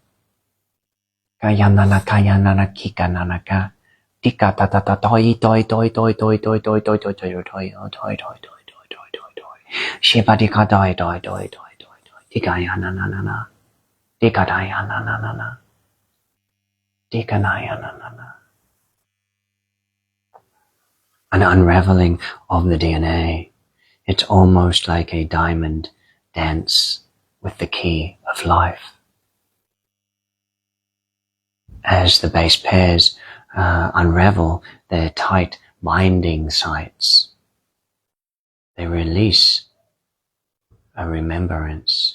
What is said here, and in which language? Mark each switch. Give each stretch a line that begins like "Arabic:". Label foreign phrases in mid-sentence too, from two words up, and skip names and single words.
English: Kayananakayananakikananaka. Tika ta ta ta toi toi toi toi toi toi toi toi toi toi toi toi toi toi toi toi. Shibatika toi toi toi toi toi toi. Tikayananana. Tikadayananana. Tikanayananana. An unraveling of the DNA. It's almost like a diamond dance with the key of life. As the base pairs unravel their tight binding sites, they release a remembrance.